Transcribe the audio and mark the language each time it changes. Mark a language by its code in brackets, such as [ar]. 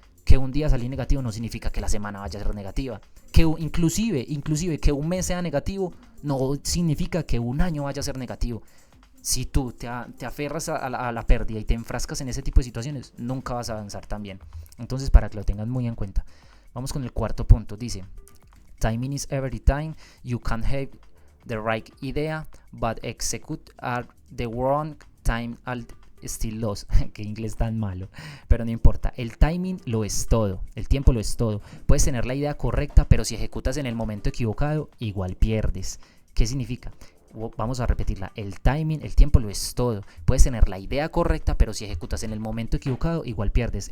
[es] Que un día salí negativo no significa que la semana vaya a ser negativa. Que inclusive que un mes sea negativo no significa que un año vaya a ser negativo. Si tú te aferras a la pérdida y te enfrascas en ese tipo de situaciones, nunca vas a avanzar tan bien. Entonces, para que lo tengas muy en cuenta. Vamos con el cuarto punto. Dice: [en] timing is every time. You can have the right idea, but execute at the wrong time and still lost. [es] Qué inglés tan malo, pero no importa. El timing lo es todo, el tiempo lo es todo. Puedes tener la idea correcta, pero si ejecutas en el momento equivocado, igual pierdes. ¿Qué significa? Vamos a repetirla, el timing, el tiempo lo es todo. Puedes tener la idea correcta, pero si ejecutas en el momento equivocado, igual pierdes.